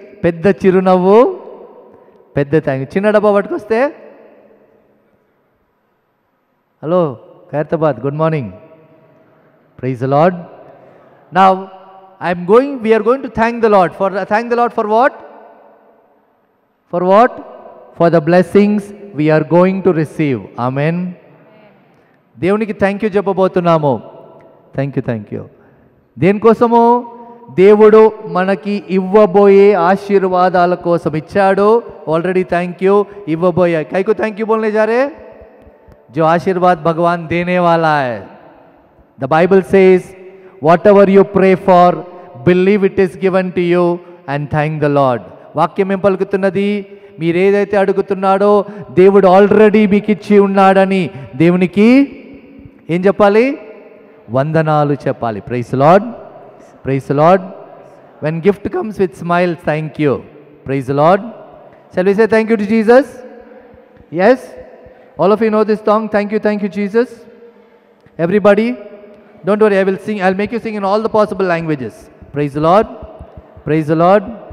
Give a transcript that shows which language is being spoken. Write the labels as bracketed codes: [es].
[te] పెద్ద చిరునవ్వు, పెద్ద థ్యాంక్ యూ. చిన్న డబ్బా పట్టుకొస్తే hello Khairatabad, good morning. [en] Praise the Lord. Now we are going to thank the Lord. Thank the Lord for what? For what? For the blessings we are going to receive. [te] Amen. దేవునికి thank you చెప్పబోతున్నాము. Thank you. దేనికోసము? దేవుడు మనకి ఇవ్వబోయే ఆశీర్వాదాల కోసం ఇచ్చాడు. [en] Already thank you. [te] ఇవ్వబోయే కైకు thank you [hi] बोलने जा रहे हैं? जो आशीर्वाद भगवान देने वाला है. [en] The Bible says, whatever you pray for, believe it is given to you and thank the Lord. [te] వాక్యం ఏం పలుకుతున్నది? మీరు ఏదైతే అడుగుతున్నాడో దేవుడు ఆల్రెడీ మీకు ఇచ్చి ఉన్నాడని దేవునికి ఏం చెప్పాలి? వందనాలు చెప్పాలి. [en] Praise the Lord. Praise the Lord. When gift comes with smiles, thank you. Praise the Lord. Shall we say thank you to Jesus? Yes? All of you know this song, thank you Jesus. Everybody, don't worry, I'll make you sing in all the possible languages. Praise the Lord. Praise the Lord.